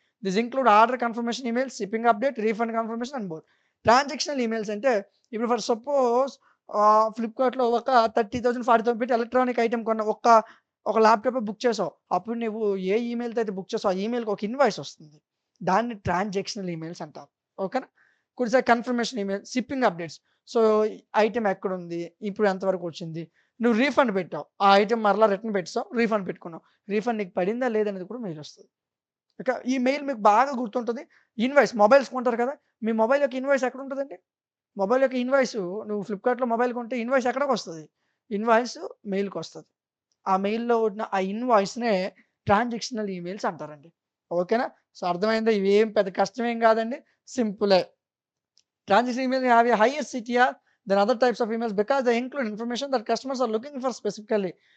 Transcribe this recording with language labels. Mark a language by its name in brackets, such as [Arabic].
[English] This include order confirmation emails, shipping update, refund confirmation and more. [Telugu] Transactional emails అంటే ఇప్పుడు for suppose ఫ్లిప్‌కార్ట్‌లో ఒక 30,000, 40,000 పెట్టి ఎలక్ట్రానిక్ ఐటెమ్ కొన్న ఒక ల్యాప్‌టాపే బుక్ చేసావు. అప్పుడు నువ్వు ఏ ఈమెయిల్‌తో అయితే బుక్ చేసావో ఆ ఈమెయిల్‌కి ఒక ఇన్వాయిస్ వస్తుంది. దాన్ని ట్రాన్సాక్షనల్ ఈమెయిల్స్ అంటారు. ఓకేనా? కొన్నిసార్లు confirmation email, shipping updates. So, item ఎక్కడుంది? ఇప్పుడు ఎంతవరకు వచ్చింది? నువ్వు రీఫండ్ పెట్టావు. ఆ ఐటెమ్ మరలా రిటర్న్ పెట్టేసావు. రీఫండ్ పెట్టుకున్నావు. రీఫండ్ నీకు పడిందా లేదా అనేది కూడా మెయిల్ వస్తది. ఇక ఈ మెయిల్ మీకు బాగా గుర్తుంటది. ఇన్వాయిస్ మొబైల్స్ కొంటారు కదా! మీ మొబైల్ యొక్క ఇన్వాయిస్ ఎక్కడ ఉంటదండి? మొబైల్ యొక్క ఇన్వాయిసు నువ్వు ఫ్లిప్‌కార్ట్‌లో మొబైల్ కొంటే ఇన్వాయిస్ ఎక్కడికొస్తది? ఇన్వాయిస్ మెయిల్‌కొస్తది. ఆ మెయిల్‌లో ఉన్న ఆ ఇన్వాయిస్‌నే ట్రాన్సాక్షనల్ ఈమెయిల్స్ అంటారండి. ఓకేనా? సో, అర్థమైందా? ఇవేం పెద్ద కష్టమేం కాదండి. సింపులే. [English] Transaction email have a higher CTR than other types of emails because they include information that customers are looking for specifically.